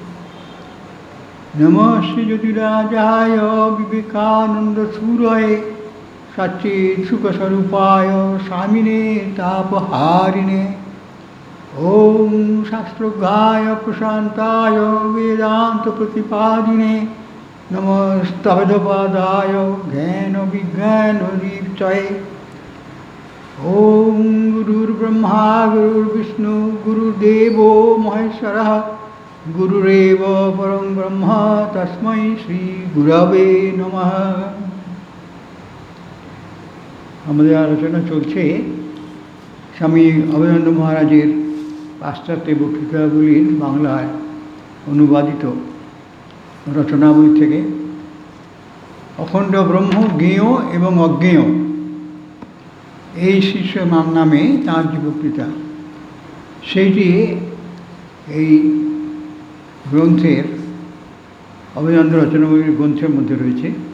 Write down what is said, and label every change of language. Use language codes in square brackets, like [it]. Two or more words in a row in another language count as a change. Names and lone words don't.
[sa] नमः श्रीज्योतिराजाय विवेकानन्दसूरये सच्चित्सुखस्वरूपाय स्वामिने तापहारिणे ॐ शास्त्रज्ञाय प्रशान्ताय वेदान्तप्रतिपादिने नमस्तभदपादाय ज्ञानविज्ञानदीप्तये ॐ गुरुर्ब्रह्मा गुरुर्विष्णु गुरुर्देवो महेश्वरः गुरुरेव परं ब्रह्म तस्मै श्री गुरवे नमः। [bn] আমাদের আলোচনা চলছে স্বামী অভেদানন্দ মহারাজের পাশ্চাত্য বক্তৃতাগুলির বাংলায় অনুবাদিত রচনাবলী থেকে অখণ্ড ব্রহ্ম জ্ঞেয় এবং অজ্ঞেয় এই শীর্ষ নামে তাঁর যে বক্তৃতা সেইটি এই গ্রন্থের অভেদানন্দ রচনাবলীর গ্রন্থের মধ্যে রয়েছে।